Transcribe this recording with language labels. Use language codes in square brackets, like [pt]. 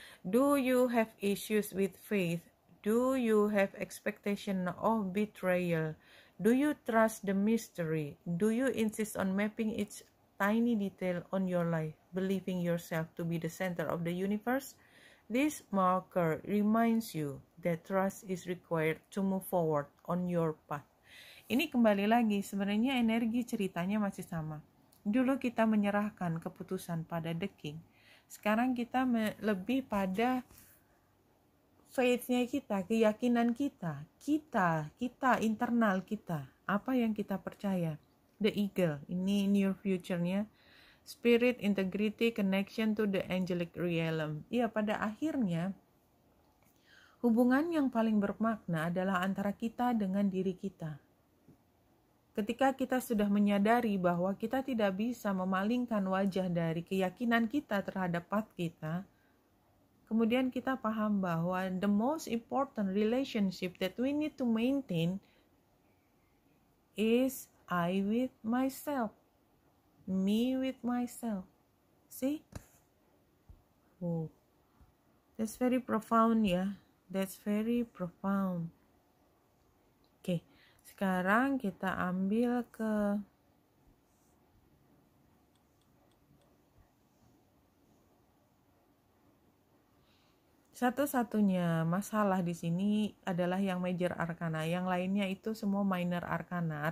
[en] Do you have issues with faith? Do you have expectation of betrayal? Do you trust the mystery? Do you insist on mapping each tiny detail on your life, believing yourself to be the center of the universe? This marker reminds you that trust is required to move forward on your path. [id] Ini kembali lagi, sebenarnya energi ceritanya masih sama. Dulu kita menyerahkan keputusan pada the king. Sekarang kita lebih pada faith-nya kita, keyakinan kita, internal kita, apa yang kita percaya. [en] The eagle, ini near future-nya, spirit, integrity, connection to the angelic realm. [id] Iya, pada akhirnya, hubungan yang paling bermakna adalah antara kita dengan diri kita. Ketika kita sudah menyadari bahwa kita tidak bisa memalingkan wajah dari keyakinan kita terhadap path kita, kemudian kita paham bahwa [en] the most important relationship that we need to maintain is I with myself, me with myself. See? Oh, that's very profound ya. That's very profound. [id] Oke, sekarang kita ambil ke satu-satunya masalah di sini adalah yang major arcana, yang lainnya itu semua minor arcana.